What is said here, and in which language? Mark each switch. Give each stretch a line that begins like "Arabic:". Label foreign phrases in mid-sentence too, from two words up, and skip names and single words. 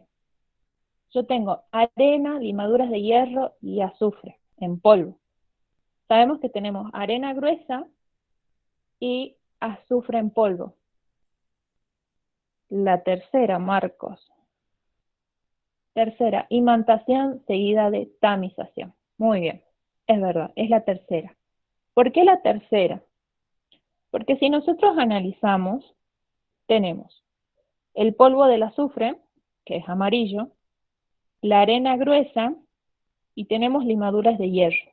Spanish: Yo tengo arena, limaduras de hierro y azufre en polvo. Sabemos que tenemos arena gruesa y azufre en polvo. La tercera, Marcos. Tercera, imantación seguida de tamización. Muy bien, es verdad, es la tercera. ¿Por qué la tercera? Porque si nosotros analizamos, tenemos el polvo del azufre, que es amarillo, la arena gruesa y tenemos limaduras de hierro.